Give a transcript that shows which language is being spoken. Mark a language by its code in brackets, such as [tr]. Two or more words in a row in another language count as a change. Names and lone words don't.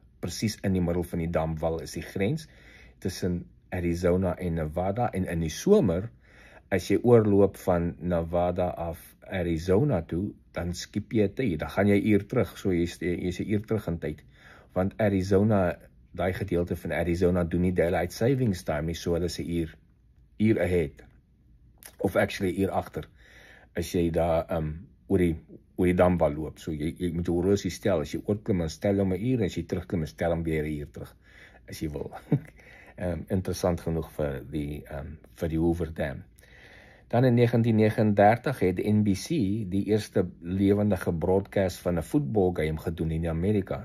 [af] Presies in die middel van die damwal is die grens tussen Arizona en Nevada, en in die somer, as jy oorloop van Nevada af Arizona toe, dan skip jy tyd, dan gaan jy uur terug, so jy's 'n uur terug in tyd, want Arizona, daai gedeelte van Arizona doen nie [en] daylight savings time [af] nie, so hulle is 'n uur ahead, of actually 'n uur agter, as jy daar oor die damwal loop. So jy moet jou horlosie stel, as jy oorklim en stel hom 'n uur, en as jy terugklim en stel hom weer 'n uur terug, as jy wil. Interessant genoeg vir die Hoover Dam. Dan in 1939 het NBC die eerste lewendige broadcast van 'n voetbalgame gedoen in Amerika.